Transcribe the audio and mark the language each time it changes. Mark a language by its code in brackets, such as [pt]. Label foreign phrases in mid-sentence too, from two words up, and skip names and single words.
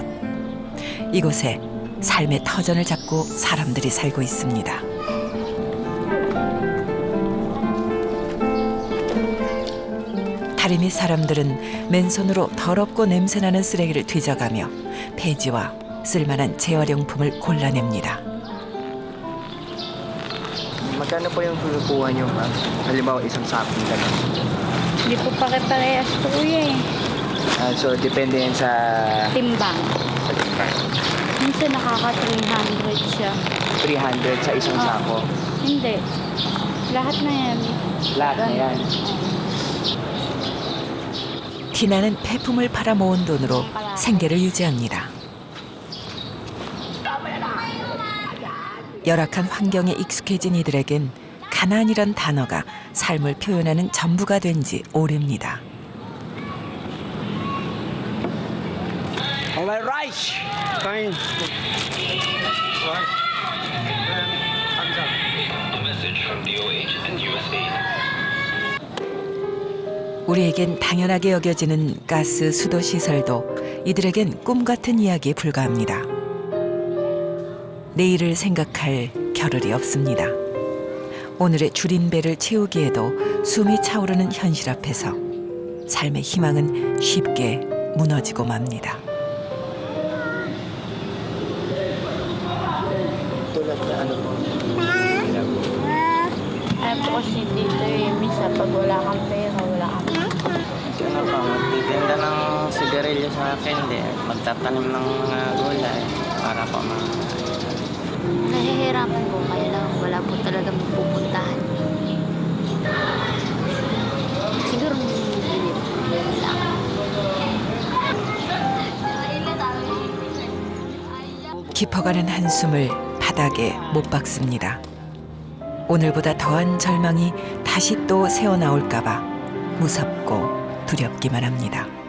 [ko] 이곳에 삶의 터전을 잡고 사람들이 살고 있습니다. 다리 밑 사람들은 맨손으로 더럽고 냄새나는 쓰레기를 뒤져가며 폐지와 쓸만한 재활용품을 골라냅니다. [tl] Magkano po yung kinukuha niyo, ma'am? Halimbawa, isang sakong gano'n. Hindi po pare-parehas po kuya eh. So, depende yan sa Timbang. timbang. Minsan nakaka-300 siya. 300 sa isang sako. Hindi. Lahat na yan. Lahat na yan. [ko] 티나는 폐품을 팔아 모은 돈으로 생계를 유지합니다. 열악한 환경에 익숙해진 이들에겐 가난이란 단어가 삶을 표현하는 전부가 된 지 오래입니다. [en] Alright, rice! Fine. A message from DOH and USAID. [ko] 우리에겐 당연하게 여겨지는 가스 수도 시설도 이들에겐 꿈 같은 이야기에 불과합니다. 내일을 생각할 겨를이 없습니다. 오늘의 줄인 배를 채우기에도 숨이 차오르는 현실 앞에서 삶의 희망은 쉽게 무너지고 맙니다. [tl] Tulad na ano po? Alam ko kasi dito eh. Minsan pag wala kang pera, wala kang Si ano pa, magtitinda ng sigarilyo sa akin, magtatanim ng mga gulay para po Nahihirapan po kaya lang wala po talaga mapupuntahan. Siguro hindi lang. [ko] 깊어가는 한숨을 바닥에 못 박습니다. 오늘보다 더한 절망이 다시 또 새어나올까 봐 무섭고 두렵기만 합니다.